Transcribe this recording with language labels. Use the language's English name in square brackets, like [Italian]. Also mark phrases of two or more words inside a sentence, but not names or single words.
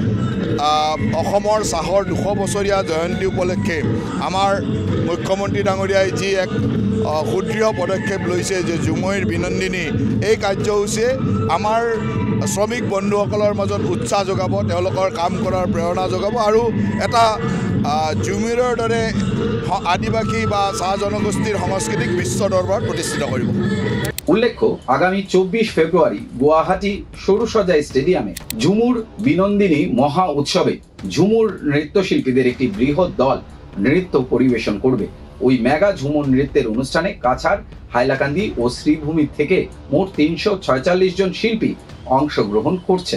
[Assamese] অসমৰ চাহৰ 200 বছৰীয়া জয়ন্তী উপলক্ষে আমাৰ মুখ্যমন্ত্ৰী ডাঙৰীয়াই যি এক সুদৃঢ় পদক্ষেপ লৈছে যে ঝুমুৰ বিনন্দিনী, এই কাৰ্যসূচীয়ে আমাৰ শ্ৰমিক বন্ধুসকলৰ মাজত উৎসাহ যোগাব, তেওঁলোকৰ কাম কৰাৰ প্ৰেৰণা যোগাব আৰু এটা ঝুমুৰৰ দৰে আদিবাসী বা চাহ জনগোষ্ঠীৰ সংস্কৃতিক বিশ্ব দৰবাৰত প্ৰতিষ্ঠিত কৰিব। [Bangla] উল্লেখ্য, আগামী 24 ফেব্রুয়ারি গুয়াহাটি সরুসজাই স্টেডিয়ামে ঝুমুর বিনন্দিনী মহা উৎসবে ঝুমুর নৃত্যশিল্পীদের একটি বৃহৎ দল নৃত্য পরিবেশন করবে। ওই মেগা ঝুমুর নৃত্যের অনুষ্ঠানে কাছাড়, হাইলাকান্দি ও শ্রীভূমি থেকে মোট 346 জন শিল্পী অংশগ্রহণ করছেন।